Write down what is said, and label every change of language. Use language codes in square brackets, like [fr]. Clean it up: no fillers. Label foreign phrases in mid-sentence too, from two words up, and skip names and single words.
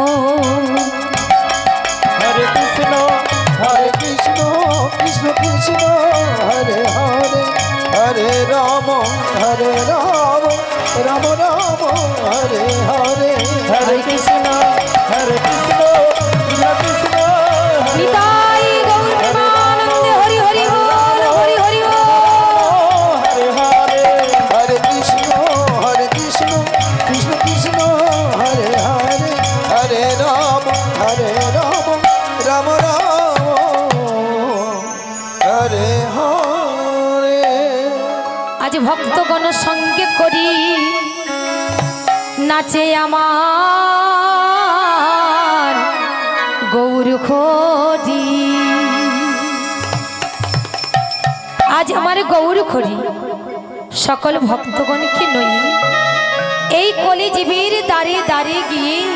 [sa] हरे कृष्ण कृष्ण कृष्ण हरे हरे हरे राम राम राम हरे हरे हरे कृष्ण कृष्ण कृष्ण [bn] নিতাই গৌর প্রেমানন্দে হরি হরি বল হরি হরি বল [sa] हरे हरे हरे कृष्ण कृष्ण कृष्ण हरे हरे हरे राम राम राम हरे हरे [bn] আজ ভক্তগণ সঙ্গে করি নাচে আমার গৌর খোজি আজ আমার গৌর খোজি সকল ভক্তগণকে নই এই কলিজীবীর দ্বারে দ্বারে গিয়ে